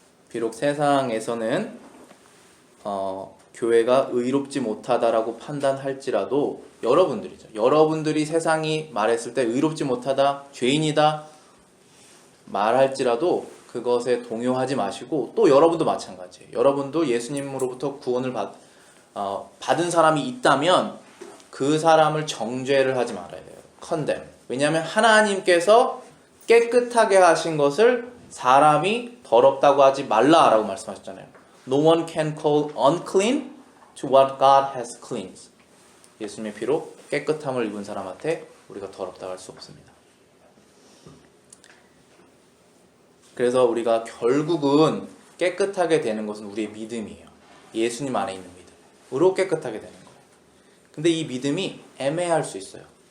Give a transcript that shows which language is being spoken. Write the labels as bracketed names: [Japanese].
[Korean] 비록 세상에서는 교회가 의롭지 못하다라고 판단할지라도 여러분들이 세상이 말했을 때 의롭지 못하다, 죄인이다 말할지라도 그것에 동요하지 마시고, 또 여러분도 마찬가지예요. 여러분도 예수님으로부터 구원을 받은 사람이 있다면 그 사람을 정죄를 하지 말아야 돼요. [English] condemn. [Korean] 왜냐하면 하나님께서 깨끗하게 하신 것을 사람이 더럽다고 하지 말라라고 말씀하셨잖아요. [English] No one can call unclean to what God has cleansed. [Korean] 예수님의 피로 깨끗함을 입은 사람한테 우리가 더럽다고 할 수 없습니다. 그래서 우리가 결국은 깨끗하게 되는 것은 우리의 믿음이에요. 예수님 안에 있는 믿음으로 깨끗하게 되는 거예요. 근데 이 믿음이 애매할 수 있어요.